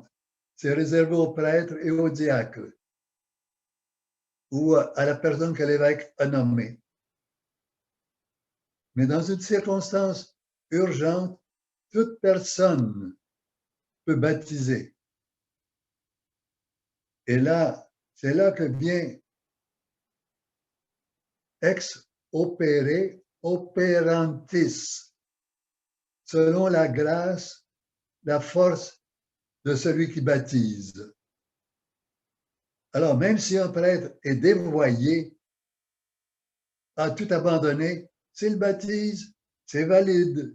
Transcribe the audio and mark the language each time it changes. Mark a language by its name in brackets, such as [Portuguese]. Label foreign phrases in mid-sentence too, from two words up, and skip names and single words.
[French] C'est réservé aux prêtres et aux diacres ou à la personne que l'évêque a nommée. Mais dans une circonstance urgente, toute personne peut baptiser. Et là, c'est là que vient [Latin] ex opere operantis, [French] selon la grâce, la force de celui qui baptise. Alors, même si un prêtre est dévoyé, a tout abandonné, s'il baptise, c'est valide.